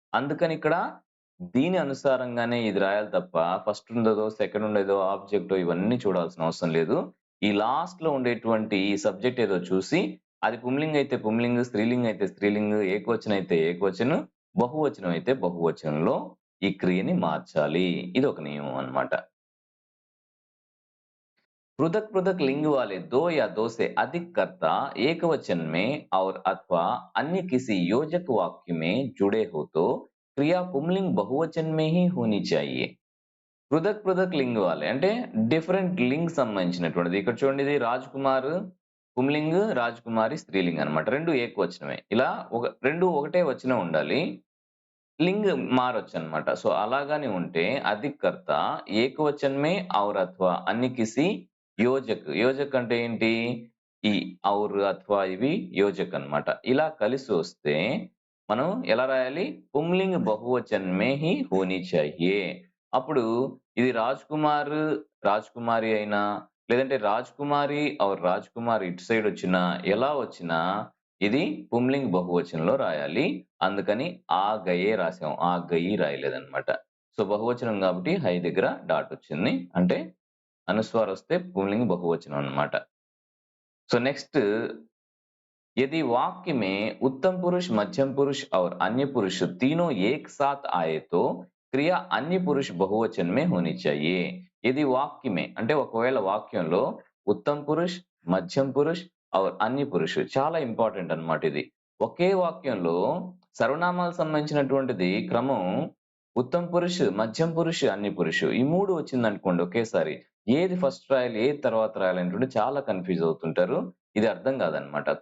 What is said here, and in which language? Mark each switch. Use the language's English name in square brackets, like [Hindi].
[Telugu] అందుకని ఇక్కడ దీని అనుసారంగానే ఇది రాయాలి తప్ప ఫస్ట్ ఉండేదో, సెకండ్ ఉండేదో, ఆబ్జెక్టో ఇవన్నీ చూడాల్సిన అవసరం లేదు. ఈ లాస్ట్ లో ఉండేటువంటి ఈ సబ్జెక్ట్ ఏదో చూసి అది పుంలింగ్ అయితే పుంలింగ్, స్త్రీలింగ్ అయితే స్త్రీలింగ్, ఏకవచనం అయితే ఏకవచనం, బహువచనం అయితే బహువచనంలో ఈ క్రియని మార్చాలి. ఇది ఒక నియమం అన్నమాట. [Hindi] पृथक पृथक लिंग वाले दो या दो से अधिक कर्ता एकवचन में और अथवा अन्य किसी योजक वाक्य में जुड़े हो तो क्रिया पुंलिंग बहुवचन में ही होनी चाहिए. [Telugu] పృథక్ పృథక్ లింగ్ వాళ్ళే అంటే డిఫరెంట్ లింగ్ సంబంధించినటువంటిది. ఇక్కడ చూడండి, ఇది రాజ్ కుమార్ పుంలింగ్, రాజ్ కుమారి స్త్రీలింగ్ అన్నమాట. రెండు ఏకవచనమే. ఇలా రెండు ఒకటే వచనం ఉండాలి, లింగ్ మారొచ్చు అన్నమాట. సో అలాగానే ఉంటే [Hindi] అధికర్త ఏకవచన్ మే ఔర్ అథవా అన్ని కిసి యోజక్. [Telugu] యోజక్ అంటే ఏంటి? ఈ ఔర్ అథవా ఇవి యోజక్ అన్నమాట. ఇలా కలిసి వస్తే మనం ఎలా రాయాలి? [Hindi] పుంలింగ్ బహువచన్ మే హీ హోనీ చాహియే. [Telugu] అప్పుడు ఇది రాజ్ కుమార్, రాజ్ కుమారి అయినా, లేదంటే రాజ్ కుమారి ఔర్ రాజ్ కుమార్ ఇటు సైడ్ వచ్చినా, ఎలా వచ్చినా ఇది పుంలింగ్ బహువచనంలో రాయాలి. అందుకని ఆ గయే రాసాం, ఆ గయి రాయలేదన్నమాట. సో బహువచనం కాబట్టి హై దగ్గర డాట్ వచ్చింది. అంటే अनुस्वार वस्ते पुल्लिंग बहुवचन अन्नमाट. [Hindi] सो नेक्स्ट, यदि वाक्य में उत्तम पुरुष, मध्यम पुरुष और अन्य पुरुष तीनों एक साथ आए तो क्रिया अन्य पुरुष बहुवचन में होनी चाहिए. यदि वाक्य में [Telugu] అంటే ఒకవేళ వాక్యంలో ఉత్తమ పురుష్, మధ్యం పురుష్ [Hindi] और अन्य [Telugu] పురుష్ చాలా ఇంపార్టెంట్ అన్నమాట. ఇది ఒకే వాక్యంలో సర్వనామాలకు సంబంధించినటువంటిది క్రమం ఉత్తమ పురుష్, మధ్యం పురుష్, అన్య పురుష్ ఈ మూడు వచ్చిందనుకోండి ఒకేసారి, ఏది ఫస్ట్ రాయాలి, ఏది తర్వాత రాయాలి అంటే చాలా కన్ఫ్యూజ్ అవుతుంటారు. ఇది అర్థం కాదనమాట.